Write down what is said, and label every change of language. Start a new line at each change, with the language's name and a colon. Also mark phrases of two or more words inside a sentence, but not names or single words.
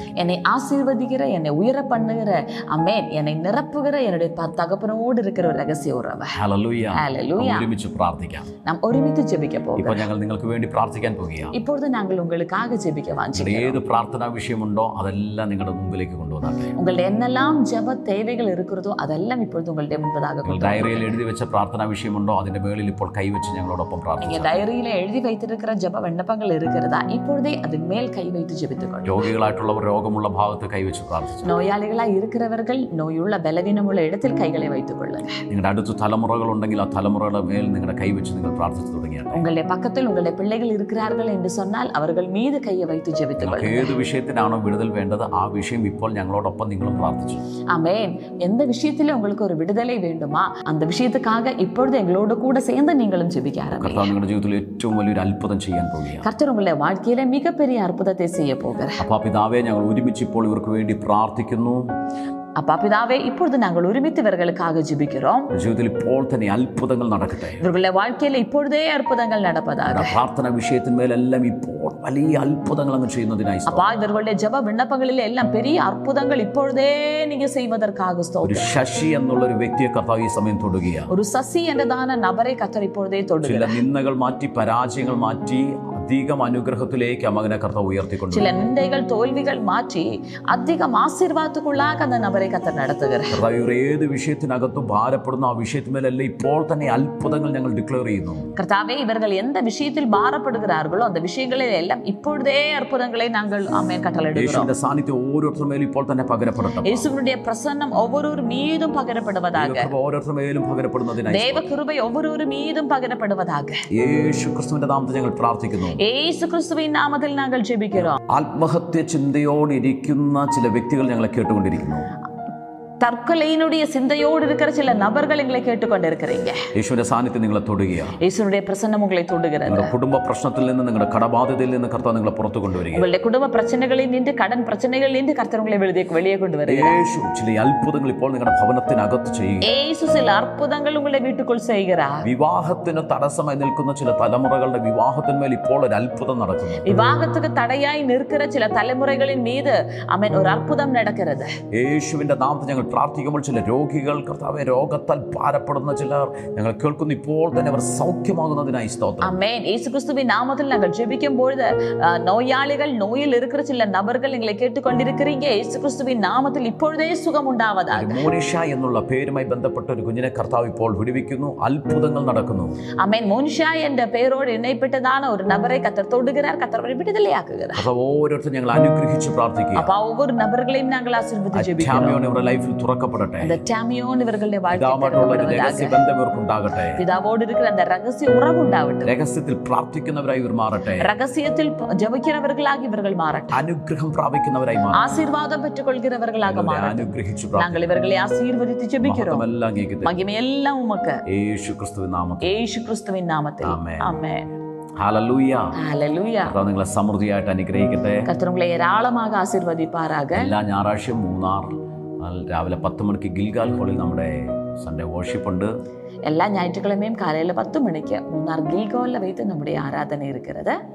Tamil: என்னை ஆசீர்வதிக்கிற, என்னை உயர பண்ணுகிற, அமேன், என்னை நிரப்புகிற என்னுடைய தகப்பனோடு இருக்கிற ஒரு ரகசிய உறவு.
Malayalam: ഹല്ലേലൂയ.
Tamil: ஹல்லேலூயா.
Malayalam: ഒരുമിച്ച് പ്രാർത്ഥിക്കാം.
Tamil: நாம் ഒരുമിച്ച് ജെபிக்க
Malayalam: ഇപ്പോൾ
Tamil: போகிறோம்.
Malayalam: ഞങ്ങൾ നിങ്ങൾക്ക് വേണ്ടി പ്രാർത്ഥിക്കാൻ പോകുകയാണ്.
Tamil: இப்பொழுது நாங்கள் உங்களுக்காக ஜெபிக்க வாஞ்சிக்கிறோம்.
Malayalam: ഏത് പ്രാർത്ഥനാ വിഷയമുണ്ടോ അതെല്ലാം നിങ്ങളുടെ മുമ്പിലേക്ക് കൊണ്ടുവന്നാട്ടെ.
Tamil: உங்களுடைய என்னெல்லாம் ஜெப தேவைகள் இருக்கிறதோ அதெல்லாம் இப்பொழுது உங்களுடைய முன்பதாக
Malayalam: നിങ്ങൾ ഡയറിയിൽ എഴുതി വെച്ച പ്രാർത്ഥനാ വിഷയമുണ്ടോ അതിന്റെ മേളിൽ ഇപ്പോൾ കൈവച്ച് ഞങ്ങളോടൊപ്പം
Tamil: நீங்க
Malayalam: പ്രാർത്ഥിക്കാം.
Tamil: டைரியில எழுதி வைத்திருக்கிற ஜெப விண்ணப்பங்கள் இருக்கிறதா, இப்பொழுதே அதன் மேல் கை வைத்து ஜெபித்துக்கொள்ளும்.
Malayalam: രോഗികളായിട്ടുള്ളവർ രോഗമുള്ള ഭാഗത്ത് കൈവച്ച് പ്രാർത്ഥിച്ചു.
Tamil: நோயாளிகளாய் இருக்கிறவர்கள் நோயுள்ள பலவீனமுள்ள இடத்தில் கைகளை வைத்துக் கொள்ளுங்க.
Malayalam: നിങ്ങളുടെ അടുത്ത് തലമുറകൾ ഉണ്ടെങ്കിൽ ആ തലമുറയുടെ മേൽ നിങ്ങളുടെ കൈവച്ച് നിങ്ങൾ പ്രാർത്ഥിച്ചു തുടങ്ങിയാട്ടെ.
Tamil: உங்களுடைய பக்கத்தில் உங்களுடைய பிள்ளைகள் இருக்கிறார்கள் என்று சொன்னால் அவர்கள் மீது கையை வைத்து ஜெபித்துக்
Malayalam: നിങ്ങൾക്ക്
Tamil: கொள்ளுங்க.
Malayalam: ഏത് വിഷയത്തിനാണോ വിടുതൽ വേണ്ടത് ആ விஷயம் ഇപ്പോൾ ഞങ്ങളോടൊപ്പം നിങ്ങളും പ്രാർത്ഥിച്ചു.
Tamil: ஆமென். எந்த விஷயத்துல உங்களுக்கு ஒரு விடுதலை வேண்டுமா அந்த விஷயத்துக்காக இப்பொழுது எங்களோட கூட சேர்ந்து நீங்களும் ஜெபிக்க ஆரம்பிங்க.
Malayalam: കർത്താവ് നിങ്ങളുടെ ജീവിതത്തിൽ ഏറ്റവും വലിയൊരു അത്ഭുതം ചെയ്യാൻ പോകുകയാണ്.
Tamil: கர்த்தர் உங்களுடைய வாழ்க்கையில மிகப்பெரிய அற்புதத்தை செய்ய போகிறார்.
Malayalam: അപ്പോൾ പിതാവേ, ഞങ്ങൾ ഒരുമിച്ച് ഇപ്പോൾ ഇവർക്ക് വേണ്ടി പ്രാർത്ഥിക്കുന്നു.
Tamil: அப்பா பிதாவே, இப்பொழுது நாங்கள் ஒருமித்து இவர்களுக்காக ஜெபிக்கிறோம்.
Malayalam: ജീവിതത്തിൽ ഇപ്പോൾ തന്നെ അത്ഭുതങ്ങൾ നടക്കട്ടെ.
Tamil: இவர்களுடைய வாழ்க்கையில இப்பொழுதே அற்புதங்கள் நடப்பதாக.
Malayalam: പ്രാർത്ഥന വിഷയത്തിന്മേലെല്ലാം ഇപ്പോൾ വലിയ അത്ഭുതങ്ങൾ അങ്ങ് ചെയ്യുന്നതിനായി
Tamil: அப்பா, இவர்களுடைய ஜெப விண்ணப்பங்களில் எல்லாம் பெரிய அற்புதங்கள் இப்பொழுதே நீங்க செய்வதற்காக
Malayalam: ഒരു
Tamil: ஸ்தோத்திரம்.
Malayalam: ശശി എന്നുള്ള ഒരു വ്യക്തിയെ കർത്താവ് ഈ സമയം തൊടുകയാണ്.
Tamil: ஒரு சசி என்றதான நபரை கர்த்தர் இப்பொழுதே
Malayalam: ചില
Tamil: தொடுகிறார்.
Malayalam: നിന്ദകൾ മാറ്റി പരാജയങ്ങൾ മാറ്റി അധികം അനുഗ്രഹത്തിലേക്ക് മകനെ കർത്താവ് ഉയർത്തിക്കൊണ്ടു.
Tamil: சில நிந்தைகள் தோல்விகள் மாற்றி அதிகம் ஆசீர்வாதத்துக்குள்ளாக அந்த நபரை கர்த்தர் நடத்துகிறார்.
Malayalam: കർത്താവ് ഇവർ ഏത് വിഷയത്തിനകത്തും ഭാരപ്പെടുന്ന ആ വിഷയത്തിന്മേലെല്ലാം ഇപ്പോൾ തന്നെ അത്ഭുതങ്ങൾ ഞങ്ങൾ ഡിക്ലെയർ ചെയ്യുന്നു.
Tamil: கர்த்தாவே, இவர்கள் எந்த விஷயத்தில் பாரப்படுகிறார்களோ அந்த விஷயங்களில் எல்லாம் இப்பொழுதே அற்புதங்களை நாங்கள் ஆமென் கட்டளையிடுகிறோம்.
Malayalam: യേശുവിന്റെ സാന്നിധ്യം ഓരോരുത്തരുടെ മേലും ഇപ്പോൾ തന്നെ പകരപ്പെടട്ടെ.
Tamil: இயேசுவினுடைய பிரசன்னம் ஒவ்வொரு மீதும் பகரப்படுவதாக.
Malayalam: ഓരോരുത്തരുടെ മേലും പകരപ്പെടുന്നതിനായി
Tamil: தேவ கிருபை ஒவ்வொரு மீதும் பகரப்படுவதாக.
Malayalam: യേശു ക്രിസ്തുവിന്റെ നാമത്തിൽ ഞങ്ങൾ പ്രാർത്ഥിക്കുന്നു.
Tamil: இயேசு கிறிஸ்துவின் நாமத்தில் നാங்கள் ജെപിக்கிறோம்.
Malayalam: ആത്മഹത്യ ചിന്തയോടിരിക്കുന്ന ചില വ്യക്തികൾ ഞങ്ങളെ കേട്ടുകൊണ്ടിരിക്കുന്നു.
Tamil: தற்கொலையினுடைய சிந்தையோடு இருக்கிற சில நபர்கள் எங்களை கேட்டுக்கொண்டிருக்கிறீங்க.
Malayalam: യേശുവിന്റെ സാന്നിധ്യം നിങ്ങളെ തൊടുകയാണ്.
Tamil: യേശുവിന്റെ பிரசன்னம் உங்களை தொடுகிறது.
Malayalam: നിങ്ങളുടെ കുടുംബ പ്രശ്നത്തിൽ നിന്ന്, നിങ്ങളുടെ കടബാധ്യതയിൽ നിന്ന് കർത്താവ് നിങ്ങളെ പുറത്തു കൊണ്ടുവരികയാണ്.
Tamil: உங்களுடைய குடும்ப பிரச்சனைகளில் நின்று, கடன் பிரச்சனைகளில் நின்று கர்த்தர் உங்களை வெளியே கொண்டு வருகிறார்.
Malayalam: യേശു ചില അത്ഭുതങ്ങൾ ഇപ്പോൾ നിങ്ങളുടെ ഭവനത്തിനകത്ത് ചെയ്യുക.
Tamil: യേശു சில அற்புதங்கள் உங்களை வீட்டுக்குள் செய்கிறார்.
Malayalam: വിവാഹത്തിന് തടസ്സമായി നിൽക്കുന്ന ചില തലമുറകളുടെ വിവാഹത്തിന്മേൽ ഇപ്പോൾ ഒരു അത്ഭുതം നടക്കുന്നു.
Tamil: விவாகத்துக்கு தடையாய் நிற்கிற சில தலைமுறைகளின் மீது ஆமென் ஒரு அற்புதம் நடக்கிறது.
Malayalam: യേശുവിന്റെ നാമത്തിൽ ഞങ്ങൾ പ്രാർത്ഥിക്കുമ്പോൾ ചില രോഗികൾ, കർത്താവേ, രോഗത്താൽ ഭാരപ്പെടുന്ന ചിലർ ഞങ്ങൾ കേൾക്കുന്നു. ഇപ്പോൾ തന്നെ അവർ സൗഖ്യമാകുന്നതിനായി സ്തോത്രം.
Tamil: ஆமென். இயேசு கிறிஸ்துவின் நாமத்தில் நாங்கள் ஜெபிக்கும் பொழுது நோயாளிகள், நோயில் இருக்கிற சில நபர்கள் எங்களை கேட்டுக்கொண்டிருக்கிறீங்க. இயேசு கிறிஸ்துவின் நாமத்தில் இப்பொழுதே சுகம் உண்டாவதாக.
Malayalam: മോനിഷ എന്നുള്ള പേരുമായി ബന്ധപ്പെട്ട ഒരു കുഞ്ഞിനെ കർത്താവ് ഇപ്പോൾ വിടുവിക്കുന്നു. അത്ഭുതങ്ങൾ നടക്കുന്നു.
Tamil: ஆமென். மோனிஷா என்ற பெயரோடு இணைப்பட்டதான ஒரு நபரை கர்த்தர் தொடுகிறார். கர்த்தர் அவரை விடுதலையாக்குகிறார்.
Malayalam: കർത്താവ് ഓരോരുത്തരും ഞങ്ങൾ അനുഗ്രഹിച്ച് പ്രാർത്ഥിക്കുക.
Tamil: அப்பா, ஒவ்வொரு நபர்களையும் நாங்கள் ஆசீர்வதித்து ஜெபிக்கிறோம்.
Malayalam: ഇവരുടെ ലൈഫിൽ തുറക്കപ്പെടട്ടെ.
Tamil: அந்த டாமியோன் இவர்களுடைய
Malayalam: പിതാവുമായിട്ടുള്ള ഒരു രഹസ്യ ബന്ധം ഇവർക്കുണ്ടാകട്ടെ.
Tamil: பிதாவோடு இருக்கிற அந்த ரகசிய உறவு உண்டாகட்டும்.
Malayalam: രഹസ്യത്തിൽ പ്രാർത്ഥിക്കുന്നവരായി ഇവർ മാറട്ടെ.
Tamil: ரகசியத்தில் ஜெபிக்கிறவர்களாக இவர்கள் மாறட்டும்.
Malayalam: അനുഗ്രഹം പ്രാപിക്കുന്നവരായി മാറട്ടെ.
Tamil: ஆசீர்வாதம் பெற்றுக்கொள்கிறவர்களாக மாறட்டும்.
Malayalam: അനുഗ്രഹിച്ച്
Tamil: நாங்கள் இவர்களை ஆசீர்வதித்து ஜெபிக்கிறோம். மகிமை எல்லாம் உமக்கு.
Malayalam: യേശു ക്രിസ്തുവിൻ നാമത്തിൽ. യേശു ക്രിസ്തുവിൻ നാമത്തിൽ. ആമേൻ. ഹല്ലേലൂയ. ഹല്ലേലൂയ. കർത്താവ് നിങ്ങളെ സമൃദ്ധിയായിട്ട് അനുഗ്രഹിക്കട്ടെ. കർത്താവ് നിങ്ങളെ ധാരാളമായി ആശീർവദിപ്പാറാക. എല്ലാ ഞായറാഴ്ചയും മൂന്നാർ രാവിലെ 10 മണിക്ക് ഗിൽഗാൽ ഹാളിൽ നമ്മുടെ സൺഡേ വർഷിപ്പ് ഉണ്ട്. എല്ലാ
Tamil: ஞாயிற்றுக்கிழமையும் காலையில்
Malayalam: 10 മണിക്ക് മൂന്നാർ ഗിൽഗാലിൽ വെച്ച് നമ്മുടെ ആരാധന ഇരിക്കുന്നത്.